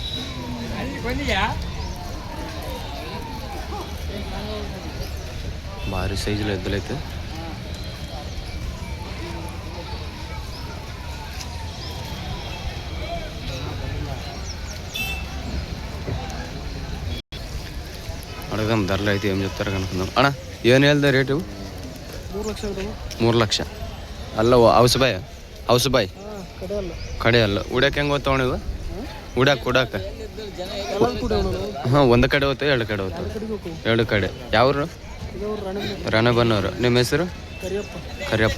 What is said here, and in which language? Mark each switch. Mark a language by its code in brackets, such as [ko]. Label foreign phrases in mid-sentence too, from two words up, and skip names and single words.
[te] భారీ సైజులో ఎద్దులైతే అడగదాం, ధరలు అయితే ఏం చెప్తారో కనుక్కుందాం. [kn] అಣ್ಣ ಏನು ಹೇಳ್ದೆ ರೇಟು? 3 ಲಕ್ಷ ಅಲ್ಲ. ಔಸಬಾಯ್ ಕಡೆ ಅಲ್ಲ. ಉಡಕ್ಕೆ ಹೆಂಗೆ ಓದ್ತಾವ ನೀವು? ಉಡಾಕ ಹಾಂ, ಒಂದು ಕಡೆ ಹೋಗ್ತೇವೆ, 2 ಕಡೆ ಹೋಗ್ತೇವೆ. 2 ಕಡೆ. ಯಾವ್ರು? ರಾಣೆಬೆನ್ನೂರು. ನಿಮ್ಮ ಹೆಸರು? ಕರಿಯಪ್ಪ.